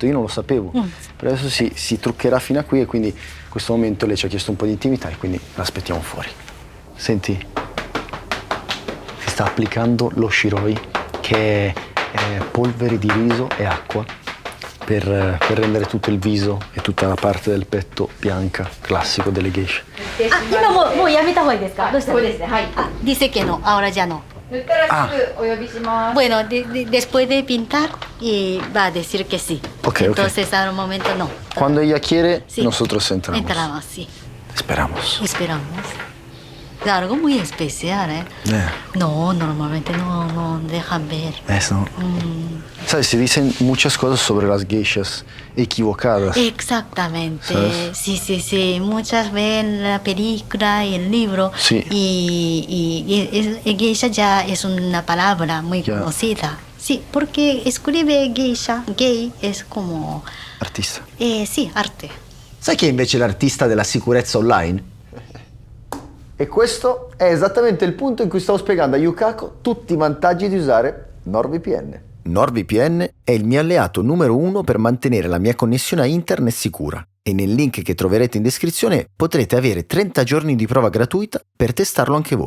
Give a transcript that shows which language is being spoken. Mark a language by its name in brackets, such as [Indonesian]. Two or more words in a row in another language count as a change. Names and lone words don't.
[Italian] Io non lo sapevo, però adesso si truccherà fino a qui e quindi in questo momento lei ci ha chiesto un po' di intimità e quindi l'aspettiamo fuori. Senti, si sta applicando lo shiroi, che è polvere di riso e acqua per rendere tutto il viso e tutta la parte del petto bianca, classico delle geisha. [Japanese] 今もうやめた方がいいですか？どうしたら？そうですね。 [Spanish] はい。Dice que no, ahora ya no. [Japanese] 塗ったらすぐお呼びします。 [Spanish] Bueno, después de pintar y va a decir que sí. Okay, Entonces al momento no. Cuando ella quiere, Sí. nosotros entramos. Entramos, sí. Esperamos. Esperamos. Es algo muy especial, ¿eh? No, normalmente no dejan ver. Eso. ¿Sabes? Se dicen muchas cosas sobre las geishas equivocadas. Exactamente. ¿Sabes? Sí. Muchas ven la película y el libro. Sí. Y geisha ya es una palabra muy conocida. Sí, porque escribe geisha, gay, es como... Artista. [Italian] Sì, arte. Sai chi è invece l'artista della sicurezza online? E questo è esattamente il punto in cui stavo spiegando a Yukako tutti i vantaggi di usare NordVPN. NordVPN è il mio alleato numero 1 per mantenere la mia connessione a internet sicura e nel link che troverete in descrizione potrete avere 30 giorni di prova gratuita per testarlo anche voi.